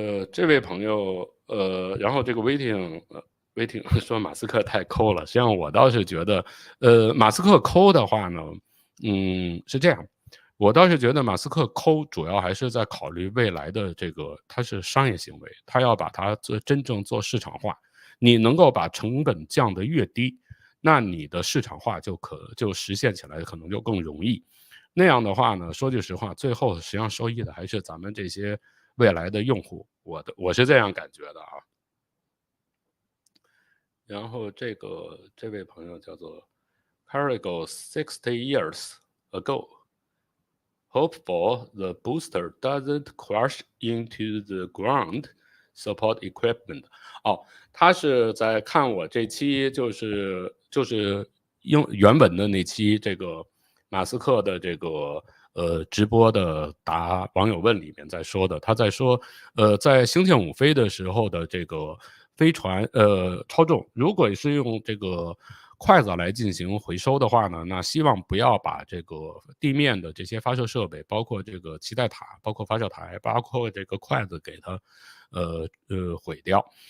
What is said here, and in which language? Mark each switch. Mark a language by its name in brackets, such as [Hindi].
[Chinese] 这位朋友，然后这个 waiting 说马斯克太抠了，实际上我倒是觉得，马斯克抠的话呢，是这样，我倒是觉得马斯克抠主要还是在考虑未来的这个，它是商业行为，他要把它真正做市场化，你能够把成本降得越低，那你的市场化就实现起来可能就更容易。那样的话呢，说句实话，最后实际上受益的还是咱们这些未来的用户，我是这样感觉的啊。然后这位朋友叫做 Carigo 60 years ago. [English] Hopeful the booster doesn't crash into the ground support equipment. [Chinese] 哦，他是在看我这期就是原本的那期这个马斯克的这个直播的答网友问里面在说的，他在说在星舰5飞的时候的这个飞船超重，如果是用这个筷子来进行回收的话呢，那希望不要把这个地面的这些发射设备，包括这个脐带塔，包括发射台，包括这个筷子给它毁掉。